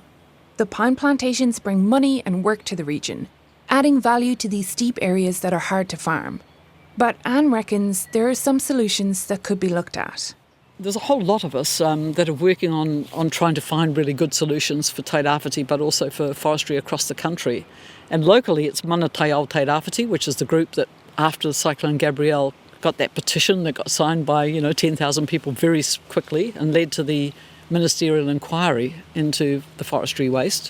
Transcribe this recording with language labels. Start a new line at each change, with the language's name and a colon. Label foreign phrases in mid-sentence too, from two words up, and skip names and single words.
English: The pine plantations bring money and work to the region, adding value to these steep areas that are hard to farm. But Anne reckons there are some solutions that could be looked at. There's a whole lot of us that are working on trying to find really good solutions for
Māori: te rāwhiti,
English: but also for forestry across the country. And locally, it's Mana Te Ao Te Rāwhiti, which is the group that, after Cyclone Gabrielle, got that petition that got signed by 10,000 people very quickly and led to the ministerial inquiry into the forestry waste.